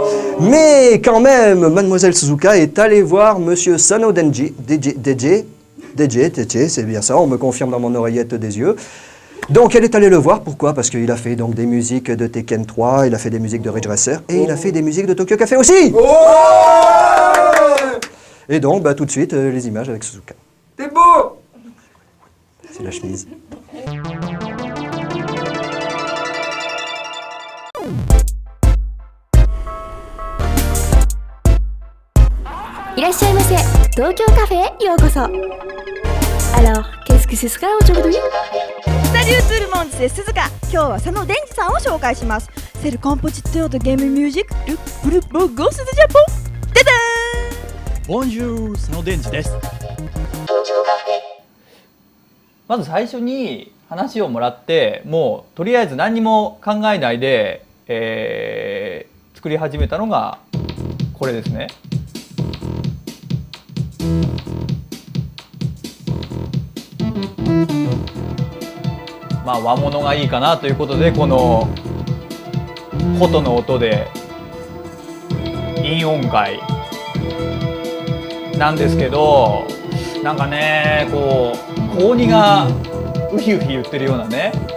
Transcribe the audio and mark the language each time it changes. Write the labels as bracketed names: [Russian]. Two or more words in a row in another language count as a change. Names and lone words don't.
[French] Mais quand même, Mademoiselle Suzuka est allée voir Monsieur Sano Denji, DJ, c'est bien ça, on me confirme dans mon oreillette des yeux. Donc elle est allée le voir, pourquoi? Parce qu'il a fait donc des musiques de Tekken 3, il a fait des musiques de Ridge Racer et il a fait des musiques de Tokyo Café aussi. Oh. Et donc bah, tout de suite les images avec Suzuka. T'es beau. C'est la chemise. [Japanese] いらっしゃいませ。東京カフェへようこそ。 [French] Alors, qu'est-ce que ce sera aujourd'hui? Salut tout le monde, c'est Suzuka. [Japanese] 今日は佐野伝次さんを紹介します。 [French] C'est le compositeur de [English] game music [French] du groupe Ghost de Japon. Tada! Bonjour, [Japanese] 佐野伝次です。まず最初に話をもらって、もうとりあえず何にも考えないで、作り始めたのがこれですね。まあ和物がいいかなということでこの琴の音で陰音階なんですけど、なんかねこう高2がウヒウヒ言ってるようなね